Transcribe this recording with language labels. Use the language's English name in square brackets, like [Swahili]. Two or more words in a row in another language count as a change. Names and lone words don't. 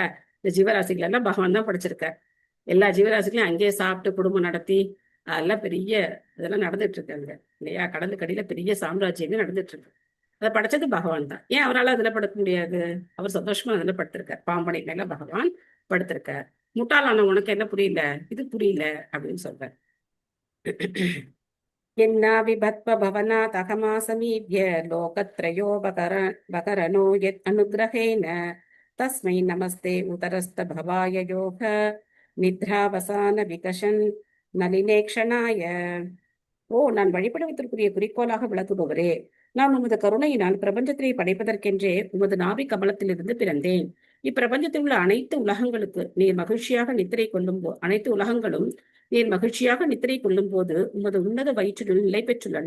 [Tamil] இந்த ஜீவராசிகள் எல்லாம் பகவான் தான் படைச்சிருக்கார். எல்லா ஜீவராசிகளையும் அங்கேயே சாப்பிட்டு குடும்பம் நடத்தி அதெல்லாம் பெரிய இதெல்லாம் நடந்துட்டு இருக்காங்க இல்லையா? கடலுக்கு அடியில பெரிய சாம்ராஜ்யமே நடந்துட்டு இருக்கு. அதை படைச்சது பகவான் தான். ஏன் அவரால் அதுல படுக்க முடியாது? அவர் சந்தோஷமா அதுல படுத்திருக்கார். பாம்பனை மேல பகவான் படுத்திருக்கார். முட்டாளான உனக்கு என்ன புரியல, இது புரியல அப்படின்னு சொல்றார். [Sanskrit] यन्ना विभत्व भवनात् अहमासमीड्य लोकत्रयो बकरनो यत् अनुग्रहेण तस्मै नमस्ते उतरस्त भवाय योग निद्रावसान विकशन नलिनेक्षणाय. [Tamil] ஓ, நான் வழிபடுவதற்குரிய குறிக்கோளாக விளக்குபவரே, நான் உமது கருணையினால் பிரபஞ்சத்தை படைப்பதற்கென்றே உமது நாபி கமலத்திலிருந்து பிறந்தேன். இப்பிரபஞ்சத்தில் உள்ள அனைத்து உலகங்களும் நீர் மகிழ்ச்சியாக நித்திரை கொள்ளும் போது உமது உன்னத வயிற்றினுள் நிலை பெற்றுள்ளன.